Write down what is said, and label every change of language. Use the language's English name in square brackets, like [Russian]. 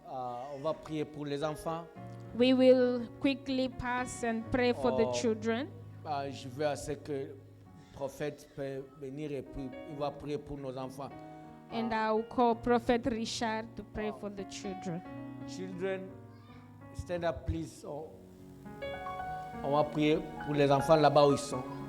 [French] On va prier pour les enfants. [English] We will quickly pass and pray for the Oh. children. [French] Je veux à ce que le prophète peut venir et puis il va prier pour nos enfants. [English] And I will call Prophet Richard to pray for the children. Children, stand up please. [French] On va prier pour les enfants là-bas où ils sont.